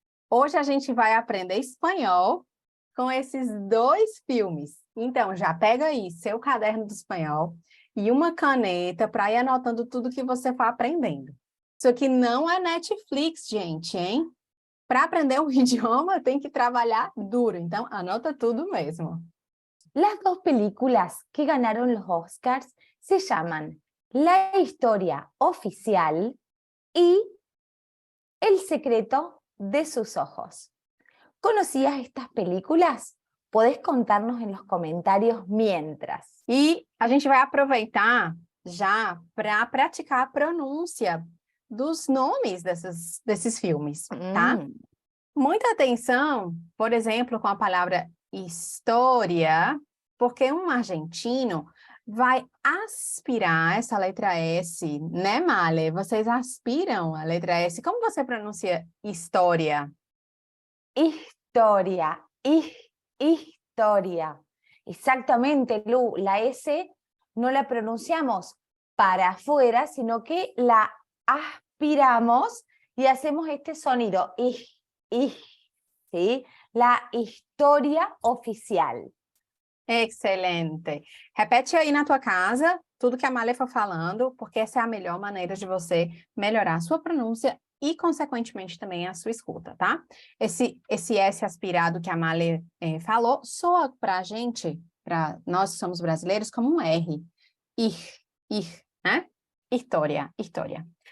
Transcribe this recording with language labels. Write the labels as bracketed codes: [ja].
[pt] Hoje a gente vai aprender espanhol com esses 2 filmes. Então, já pega aí seu caderno de espanhol e uma caneta para ir anotando tudo que você for aprendendo. Isso aqui não é Netflix, gente, hein? Para aprender um idioma, tem que trabalhar duro. Então, anota tudo mesmo. [es] Las 2 películas que ganaron los Oscars se llaman La historia oficial y El secreto de sus ojos. ¿Conocías estas películas? Podés contarnos en los comentarios mientras. [pt] E a gente vai aproveitar já para praticar a pronúncia dos nomes desses filmes, tá? Muita atenção, por exemplo, com a palavra história, porque um argentino vai aspirar essa letra S, né, Male? Vocês aspiram a letra S. Como você pronuncia história? [es] Historia, historia. Exactamente, Lu, la S no la pronunciamos para afuera, sino que la aspiramos y hacemos este sonido, ¿sí? La historia oficial. Excelente. [pt] Repete aí na tua casa tudo que a Male for falando, porque essa é a melhor maneira de você melhorar a sua pronúncia e, consequentemente, também a sua escuta, tá? Esse S aspirado que a Male falou, soa para a gente, para nós que somos brasileiros, como um R. Né? História.